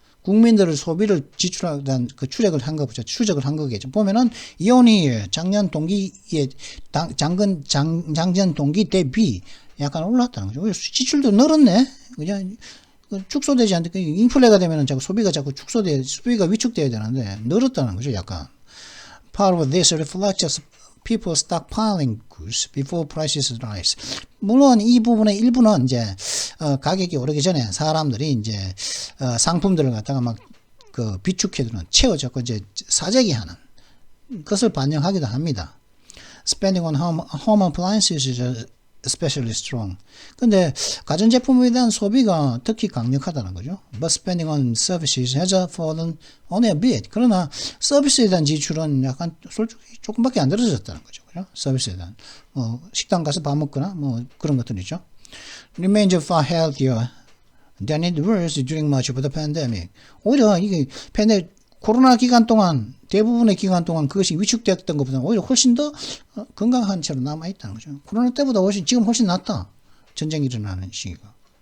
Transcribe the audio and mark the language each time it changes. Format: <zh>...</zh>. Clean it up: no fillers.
<ko>국민들의 소비를 지출하던 그 추적을 한 거겠죠. 보면은 이온이 작년 동기에 작년 동기 대비 약간 올랐다는 거죠. 지출도 늘었네. 그냥 축소되지 않는데 인플레가 되면은 자꾸 소비가 위축돼야 되는데 늘었다는 거죠. 약간.</ko> <en>Part of this reflects people stockpiling goods before prices rise.</en> <ko>물론 이 부분의 일부는 이제 가격이 오르기 전에 사람들이 이제 상품들을 갖다가 막 그 비축해두는, 채워잡고 이제 사재기하는 것을 반영하기도 합니다.</ko> <en>Spending on home appliances is especially strong.</en> <ko>근데 가전제품에 대한 소비가 특히 강력하다는 거죠.</ko> <en>But spending on services has fallen only a bit.</en> <ko>그러나 서비스에 대한 지출은 약간 솔직히 조금밖에 안 떨어졌다는 거죠. 그죠? 서비스에 대한 식당 가서 밥 먹거나 그런 것들이죠.</ko> <en>Remains far healthier than it was during much of the pandemic.</en> <ko>오히려 이게 코로나 기간 동안, 대부분의 기간 동안 그것이 위축되었던 것보다 오히려 훨씬 더 건강한 채로 남아있다는 거죠. 코로나 때보다 지금 훨씬 낫다. 전쟁이 일어나는 시기가.</ko>